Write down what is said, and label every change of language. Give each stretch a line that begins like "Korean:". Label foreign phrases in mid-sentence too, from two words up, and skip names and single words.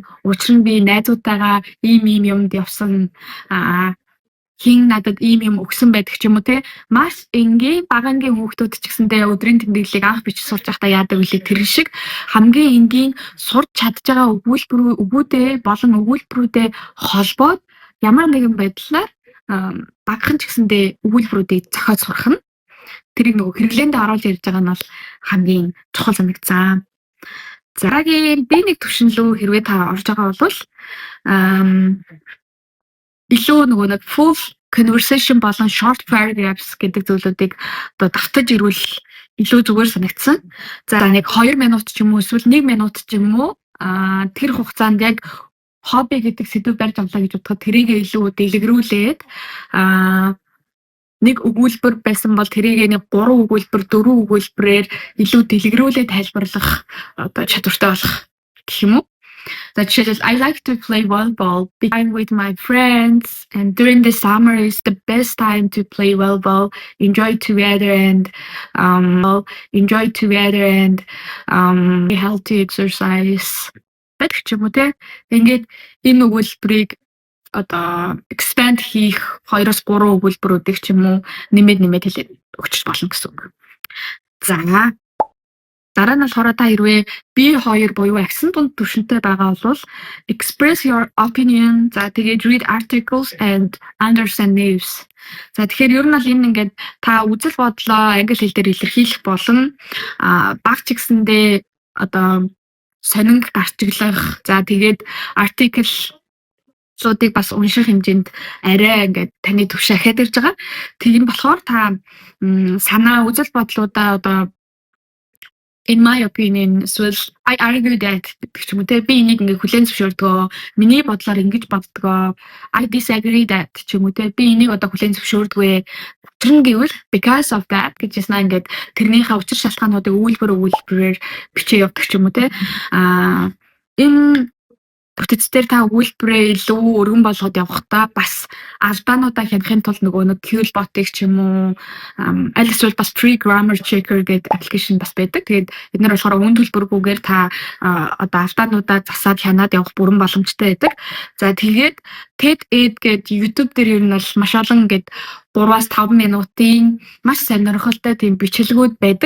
Mongolian: Учир нь би найзуудтайгаа ийм юмд явсан хин надад ийм юм өгсөн байдаг ч юм уу маш энгийн багангийн хүүхдүүд ч гэсэндээ өдрийн тэмдэглэлийг анх бичиж сурч байхдаа яадаг үлээ тэр шиг хамгийн энгийн сурч чадж байгаа өгүүлбэрүүдээ болон өгүүлбэрүүдээ холбоод ямар нэгэн байдлаар багахан ч гэсэндээ өгүүлбэрүүдийг зохиож сурах нь тэрийг нөгөө хэрэглээнд оруулж ирж байгаа нь бол хамгийн чухал санагдсан. Дараагийн би нэг төвшин рүү хэрвээ та орж байгаа бол илүү нөгөө нэг
English: full conversation
Mongolian: болон
English: short paragraphs
Mongolian: гэдэг зүйлүүдийг одоо давтаж ирвэл илүү зүгээр санагдсан. За нэг 2 минут ч юм уу эсвэл 1 минут ч юм уу тэр хугацаанд яг хобби гэдэг сэдв барьж авлаа гэж бодоход тэрийг илүү дэлгэрүүлээд нэг өгүүлбэр байсан бол тэрийг нэг 3 өгүүлбэр 4 өгүүлбэрээр илүү дэлгэрүүлээд тайлбарлах одоо чадвартай болох гэх юм уу. За жишээлбэл
English: I like to play volleyball I'm with my friends and during the summer is the best time to play volleyball enjoy together and healthy exercise
Mongolian: гэдэг ч юм уу ингээд энэ өгүүлбэрийг одоо expand хийх 2-3 өгүүлбэрүүдийг ч юм уу нэмээд хэлээд өгч болно гэсэн үг. За дараа нь болохоор та хэрвээ B2 буюу accent дунд түвшинтэй байгаа бол
English: express your opinion
Mongolian: за тэгээд
English: read articles and understand news.
Mongolian: За тэгэхээр ер нь бол энэ ингээд та үзэл бодлоо англи хэл дээр илэрхийлэх болон баг ч гэсэндээ одоо сонинг гарчиглах за тэгээд артиклуудыг бас унших хэмжээнд арай ингээд таны төвшин ахаад ирж байгаа. Тийм болохоор та санаа үзэл бодлуудаа одоо
English: in my opinion
Mongolian: эсвэл
English: I argue that
Mongolian: гэх юм уу те би энийг ингээ хүлээн зөвшөөрдгөө миний бодлоор ингэж боддгоо
English: I disagree that
Mongolian: ч юм уу те би энийг одоо хүлээн зөвшөөрдгөө тэрэн гэвэл
English: because of that
Mongolian: гэж яснаа ингээд тэрнийхээ учир шалтгаануудыг өгүүлбэрээр бичээ явдаг ч юм уу те энэ бүтцээр та өгүүлбэрээ илүү өргөн болгоод явахдаа бас алдаануудаа хянахын тулд нөгөө QBot-ыг ч юм уу аль эсвэл бас
English: free grammar checker
Mongolian: гэдэг аппликейшн бас байдаг. Тэгээд бид нар болохоор үн төлбөргүйгээр та одоо алдаануудаа засаад хянаад явах бүрэн боломжтой байдаг. За тэгээд TED-Ed гэдэг YouTube дээр ер нь бол маш олон ингээд 3-5 минутын маш сонирхолтой тийм бичлэгүүд байдаг.